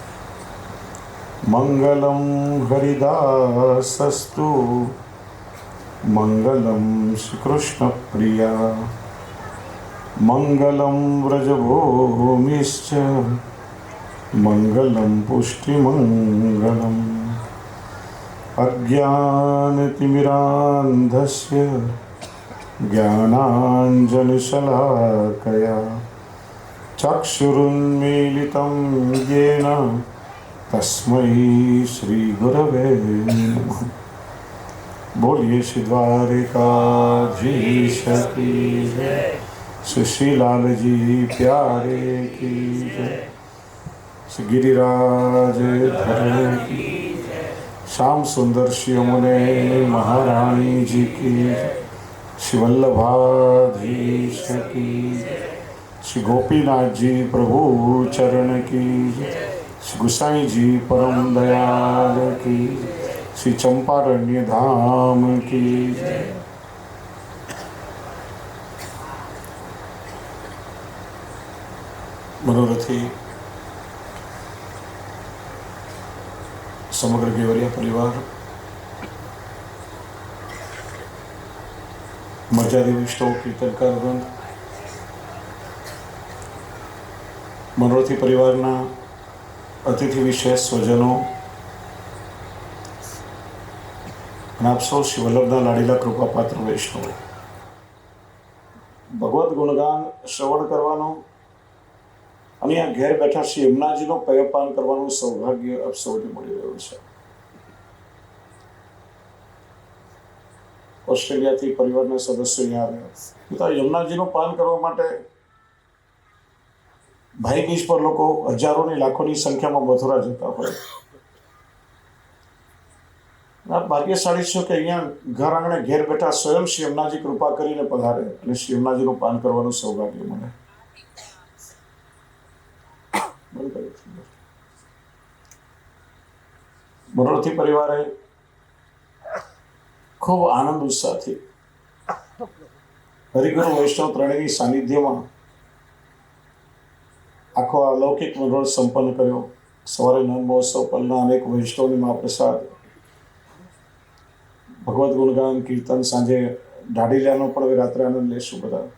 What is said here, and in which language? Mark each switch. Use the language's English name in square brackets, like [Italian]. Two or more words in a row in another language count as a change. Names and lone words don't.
[Sanskrit] मङ्गलं हरिदासस्तु मङ्गलं श्रीकृष्णप्रिया मङ्गलं व्रजभूमिश्च मङ्गलं पुष्टिमङ्गलम् अज्ञानतिमिरान्धस्य ज्ञानाञ्जनशलाकया चक्षुरुन्मीलितं येन तस्मै श्रीगुरवे नमः। [Hindi] बोलिए श्री द्वारिकाधीश की जय, श्री लाल जी प्यारे की जय, श्री गिरिराज धरे की, श्याम सुंदर श्री यमुने महारानी जी की, श्री वल्लभाधीश की, श्री गोपीनाथ जी प्रभु चरण की, श्री गुसाई जी परम दयाल की, श्री चंपारण्य धाम की। [Gujarati] મનોરથી સમગ્ર ગેવરિયા પરિવાર, મર્યાદી વૈષ્ણવ કીર્તનકાર વૃંદ, મનોરથી પરિવારના અતિથિ વિશેષ સ્વજનો, આપ સૌ શ્રી વલ્લભના લાડીલા કૃપાપાત્ર વૈષ્ણવ, ભગવત ગુણગાન શ્રવણ કરવાનો અને આ ઘેર બેઠા શ્રી યમુનાજીનો પયપાન કરવાનું સૌભાગ્ય આપ સૌને મળી રહ્યું છે। ઓસ્ટ્રેલિયાથી પરિવારના સદસ્યો અહીંયા આવ્યા તો યમુનાજીનું પાન કરવા માટે ભાઈ બીજ પર લોકો હજારોની લાખોની સંખ્યામાં મથુરા જતા હોય। આપ ભાગ્યશાળી છો કે અહીંયા ઘર આંગણે ઘેર બેઠા સ્વયં શ્રી યમુનાજી કૃપા કરીને પધારે અને શ્રી યમુનાજીનું પાન કરવાનું સૌભાગ્ય મળે। મનોરથી પરિવારે ખૂબ આનંદ ઉત્સાહથી હરિગુરુ વૈષ્ણવ ત્રણેયની સાનિધ્યમાં આખો અલૌકિક મનોરથ સંપન્ન કર્યો। સવારે નંદ મહોત્સવ પલના અનેક વૈષ્ણવની મહાપ્રસાદ, ભગવદ્ ગુણગાન કીર્તન, સાંજે ઢાઢીલાનો પણ રાત્રે આનંદ લેશું બધા।